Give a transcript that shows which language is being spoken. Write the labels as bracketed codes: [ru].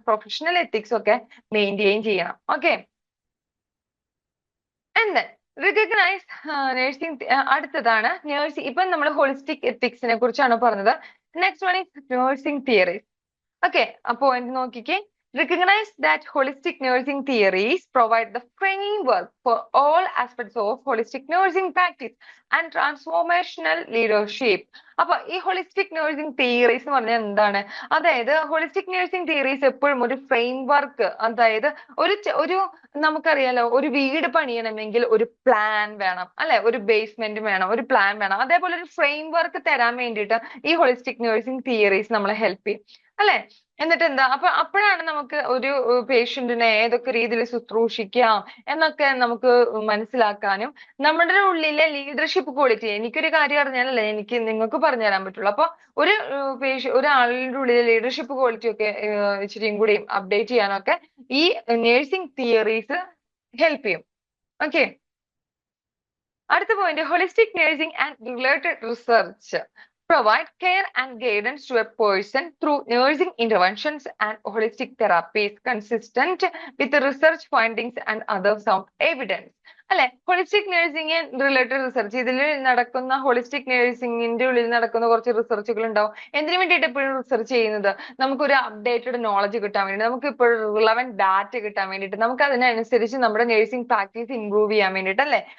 [ml] Professional ethics ഒക്കെ maintain ചെയ്യണം. Okay, [en] And then recognise nursing. [ml] അടുത്തതാണ് നഴ്സിംഗ്. ഇപ്പം നമ്മൾ ഹോളിസ്റ്റിക് എത്തിക്സിനെ കുറിച്ചാണ് പറഞ്ഞത്. [en] Next one is nursing theories. Okay, [ml] അപ്പോ നോക്കിക്കേ. [en] Recognize that holistic nursing theories provide the framework for all aspects of holistic nursing practice and transformational leadership. [ml] അപ്പൊ ഈ holistic nursing theories എന്ന് പറഞ്ഞാൽ എന്താണ്? അതായത് ഹോളിസ്റ്റിക് നഴ്സിംഗ് തിയറീസ് എപ്പോഴും ഒരു ഫ്രെയിം വർക്ക്, അതായത് ഒരു നമുക്കറിയാലോ, ഒരു വീട് പണിയണമെങ്കിൽ ഒരു പ്ലാൻ വേണം അല്ലെ, ഒരു ബേസ്മെന്റ് വേണം, ഒരു പ്ലാൻ വേണം. അതേപോലെ ഒരു ഫ്രെയിം വർക്ക് തരാൻ വേണ്ടിയിട്ട് ഈ ഹോളിസ്റ്റിക് നഴ്സിംഗ് തിയറീസ് നമ്മളെ ഹെൽപ്പ് ചെയ്യും അല്ലെ. എന്നിട്ട് എന്താ, അപ്പോഴാണ് നമുക്ക് ഒരു പേഷ്യന്റിനെ ഏതൊക്കെ രീതിയിൽ ശുശ്രൂഷിക്കാം എന്നൊക്കെ നമുക്ക് മനസ്സിലാക്കാനും നമ്മുടെ ഉള്ളിലെ ലീഡർഷിപ്പ് ക്വാളിറ്റി, എനിക്കൊരു കാര്യം അറിഞ്ഞാലല്ലേ എനിക്ക് നിങ്ങൾക്ക് പറഞ്ഞു തരാൻ പറ്റുള്ളൂ. അപ്പൊ ഒരാളുടെ ഉള്ളിലെ ലീഡർഷിപ്പ് ക്വാളിറ്റി ഒക്കെ ഇച്ചിരിയും കൂടി അപ്ഡേറ്റ് ചെയ്യാനൊക്കെ ഈ നഴ്സിംഗ് തിയറീസ് ഹെൽപ്പ് ചെയ്യും. [en] okay, [ml] അടുത്ത point, [en] Holistic nursing and related research provide care and guidance to a person through nursing interventions and holistic therapies consistent with the research findings and other sound evidence. [ml] അല്ലെ, holistic nursing related research, ഇതിൽ നടക്കുന്ന holistic നഴ്സിംഗിന്റെ ഉള്ളിൽ നടക്കുന്ന കുറച്ച് റിസർച്ചുകൾ ഉണ്ടാവും. എന്തിനു വേണ്ടിയിട്ട് എപ്പോഴും റിസർച്ച് ചെയ്യുന്നത്? നമുക്കൊരു അപ്ഡേറ്റഡ് നോളജ് കിട്ടാൻ വേണ്ടി, നമുക്ക് ഇപ്പോഴും റിലവന്റ് ഡാറ്റ കിട്ടാൻ വേണ്ടിയിട്ട്, നമുക്ക് അതിനനുസരിച്ച് നമ്മുടെ നഴ്സിംഗ് പ്രാക്ടീസ് ഇംപ്രൂവ് ചെയ്യാൻ വേണ്ടിയിട്ട് അല്ലെ.